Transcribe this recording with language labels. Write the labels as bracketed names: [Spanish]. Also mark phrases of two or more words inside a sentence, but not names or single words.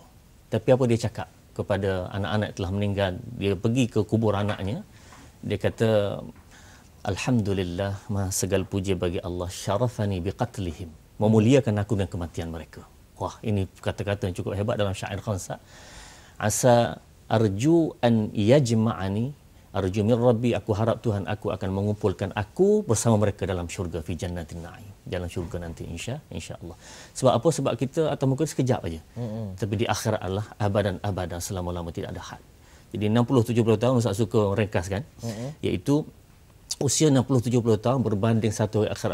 [Malay] Tapi apa dia cakap kepada anak-anak yang telah meninggal? Dia pergi ke kubur anaknya. Dia kata, Alhamdulillah, maha segala puji bagi Allah, [Arabic] شرفني بقتلهم, [Malay] memuliakan aku dengan kematian mereka. Wah, ini kata-kata yang cukup hebat dalam syair Khansat. [Arabic] عسى أرجو أن يجمعني أرجو من ربي, [Malay] aku harap Tuhan aku akan mengumpulkan aku bersama mereka dalam syurga, [Arabic] في جنة نعيم, [Malay] dalam syurga nanti insya-Allah. Sebab apa? Sebab kita atas muka sekejap aja. Tapi di akhirat Allah abadan selama-lama, tidak ada had. Jadi 60-70 tahun Ustaz suka ringkaskan, iaitu usia 60-70 tahun berbanding satu akhirat.